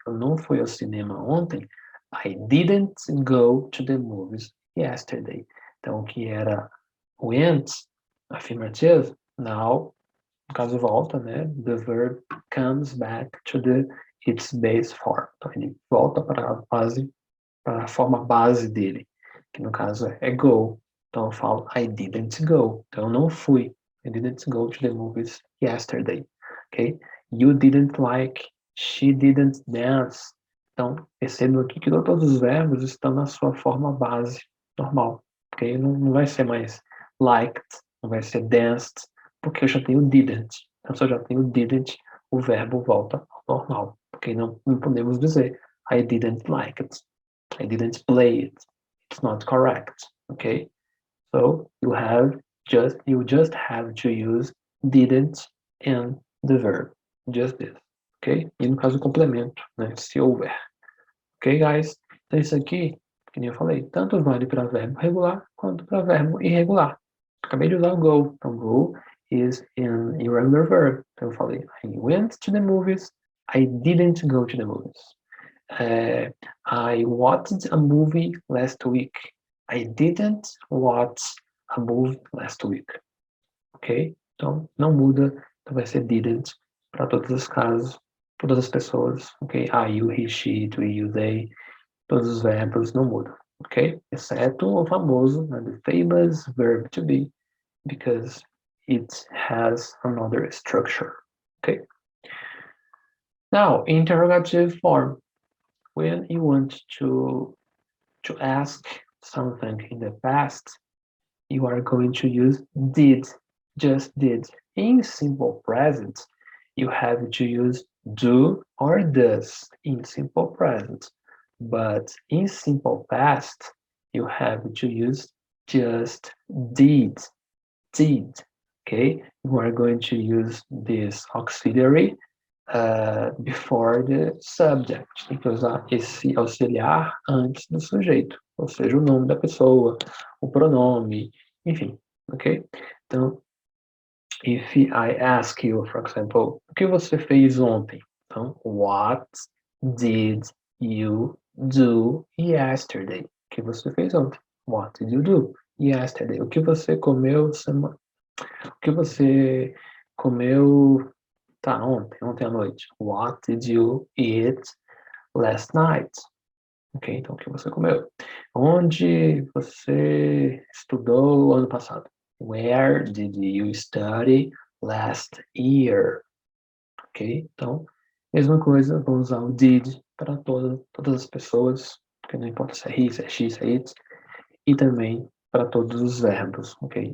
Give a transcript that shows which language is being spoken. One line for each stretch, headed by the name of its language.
Portuguese: Eu não fui ao cinema ontem,
English: I didn't go to the movies yesterday.
Portuguese: Então, o que era
English: went, affirmative, now,
Portuguese: no caso volta, né,
English: the verb comes back to its base form.
Portuguese: Então, ele volta para a forma base dele, que no caso é go. Então, eu falo
English: I didn't go.
Portuguese: Então, eu não fui.
English: I didn't go to the movies yesterday. Ok? You didn't like. She didn't dance.
Portuguese: Então, percebam aqui que todos os verbos estão na sua forma base normal. Ok? Não vai ser mais liked, não vai ser danced, porque eu já tenho didn't. Então, se eu já tenho didn't, o verbo volta ao normal. Ok? Não podemos dizer
English: I didn't like it. I didn't play it. It's not correct. Okay? So you just have to use didn't in the verb. Just this.
Portuguese: Ok? E no caso, o complemento, né? Se houver. Ok, guys? Então, isso aqui, que nem eu falei, tanto vale para verbo regular quanto para verbo irregular. Acabei de usar o go.
English: Então, go is an irregular verb.
Portuguese: Então, eu falei,
English: I went to the movies. I didn't go to the movies. I watched a movie last week. I didn't watch a movie last week.
Portuguese: Ok? Então, não muda. Então, vai ser didn't para todos os casos, todas as pessoas. Ok?
English: I, you, he, she, it, we, you, they.
Portuguese: Todos os verbos não mudam. Ok? Exceto o famoso, né,
English: the famous verb to be, because it has another structure. Ok? Now, interrogative form. When you want to ask something in the past, you are going to use did, just did. In simple present, you have to use do or does in simple present. But in simple past, you have to use just did, did. Okay, you are going to use this auxiliary before the subject.
Portuguese: Tem que usar esse auxiliar antes do sujeito, ou seja, o nome da pessoa, o pronome, enfim, ok?
English: Então, if I ask you, for example,
Portuguese: o que você fez ontem? Então,
English: what did you do yesterday?
Portuguese: O que você fez ontem?
English: What did you do yesterday?
Portuguese: O que você comeu semana? O que você comeu Tá, ontem à noite.
English: What did you eat last night?
Portuguese: Ok, então o que você comeu? Onde você estudou ano passado?
English: Where did you study last year?
Portuguese: Ok, então, mesma coisa, vamos usar o did para todas as pessoas, porque não importa se é he, se é she, se é it, e também para todos os verbos, ok?